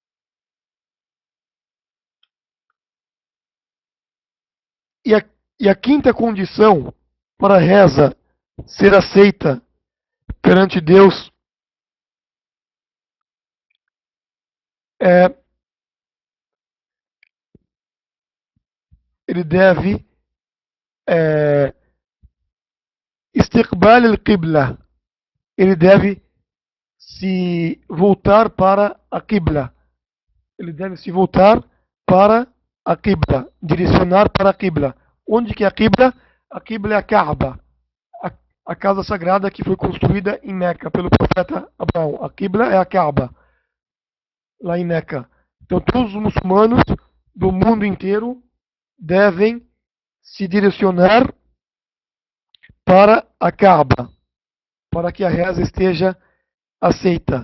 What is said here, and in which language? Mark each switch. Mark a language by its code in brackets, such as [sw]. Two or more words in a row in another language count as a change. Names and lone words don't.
[pt] E a quinta condição para a reza ser aceita perante Deus é ele deve [ar] استقبال القبلة, [pt] ele deve se voltar para a qibla, ele deve se voltar para a qibla, direcionar para a qibla. Onde que é a qibla? A qibla é a Kaaba, a casa sagrada que foi construída em Meca pelo profeta Abraão. A qibla é a Kaaba, lá em Meca. Então todos os muçulmanos do mundo inteiro devem se direcionar para a Kaaba, para que a reza esteja aceita.